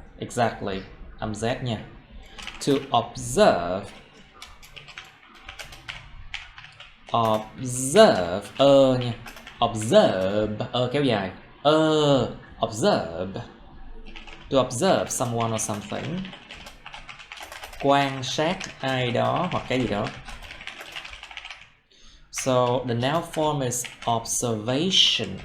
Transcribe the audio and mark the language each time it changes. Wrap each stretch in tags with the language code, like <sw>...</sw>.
<en>Exactly.</en> <vi>Âm Z nha.</vi> <en>To observe. Observe. Nha. Observe. Kéo dài. Observe. To observe someone or something.</en> <vi>Quan sát ai đó hoặc cái gì đó.</vi> <en>So the noun form is observation.</en>